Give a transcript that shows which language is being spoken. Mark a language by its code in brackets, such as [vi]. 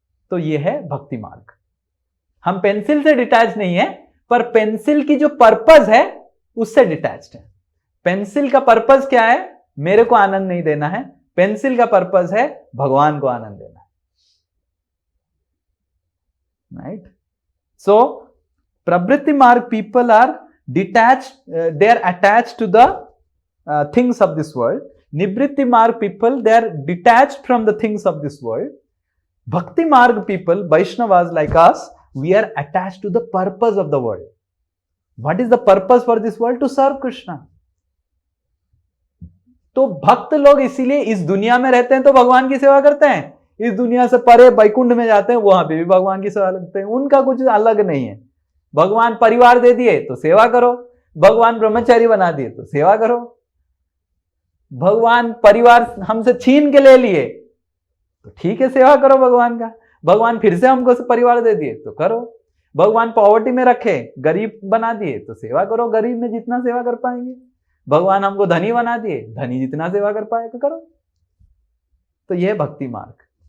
[hi] तो ये है भक्ति मार्ग। हम पेंसिल से डिटैच नहीं है, पर पेंसिल की जो पर्पस है उससे डिटैच्ड है। पेंसिल का पर्पस क्या है? मेरे को आनंद नहीं देना है। पेंसिल का पर्पस है भगवान को आनंद देना है। [en] Right? So प्रवृत्ति मार्ग people are detached, they are attached to the things of this world. Nivritti marg people, they are detached from the things of this world. Bhakti marg people, Vaishnavas like us, we are attached to the purpose of the world. What is the purpose for this world? To serve Krishna. [hi] तो भक्त लोग इसीलिए इस दुनिया में रहते हैं तो भगवान की सेवा करते हैं, इस दुनिया से परे वैकुंठ में जाते हैं वहां पे भी भगवान की सेवा करते हैं। उनका कुछ अलग नहीं है। भगवान परिवार दे दिए तो सेवा करो, भगवान ब्रह्मचारी बना दिए तो सेवा करो, भगवान परिवार हमसे छीन के ले लिए तो ठीक है सेवा करो भगवान का, भगवान फिर से हमको परिवार दे दिए तो करो, भगवान पॉवर्टी में रखे गरीब बना दिए तो सेवा करो, गरीब में जितना सेवा कर पाएंगे, भगवान हमको धनी बना दिए, धनी जितना सेवा कर पाए तो करो। तो यह भक्ति मार्ग।